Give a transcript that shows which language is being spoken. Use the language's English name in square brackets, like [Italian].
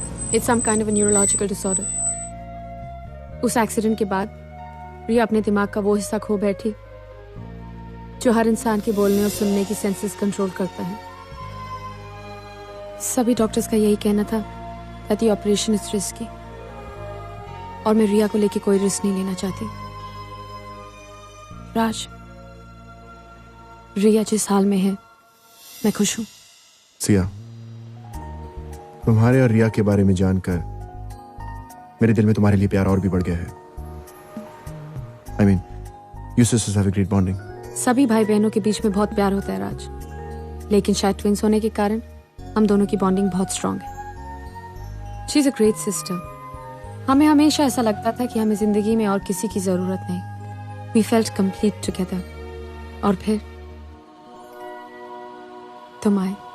[English] It's some kind of a neurological disorder. [Hindi] उस accident के बाद रिया अपने दिमाग का वो हिस्सा खो बैठी जो हर इंसान के बोलने और सुनने की सेंसेस कंट्रोल करता है। सभी डॉक्टर्स का यही कहना था [English] that the operation is risky, [Hindi] और मैं रिया को लेके कोई रिस्क नहीं लेना चाहती। राज, रिया जिस हाल में है मैं खुश हूँ। सिया, तुम्हारे और रिया के बारे में जानकर मेरे दिल में तुम्हारे लिए प्यार और भी बढ़ गया है. [English] I mean, you sisters have a great bonding. [Hindi] सभी भाई बहनों के बीच में बहुत प्यार होता है राज, लेकिन शायद ट्विंस होने के कारण हम दोनों की बॉन्डिंग बहुत स्ट्रांग है. [English] She is a great sister. [Hindi] हमें हमेशा ऐसा लगता था कि हमें जिंदगी में और किसी की जरूरत नहीं. [English] We felt complete together. [Hindi] और फिर तुम आए.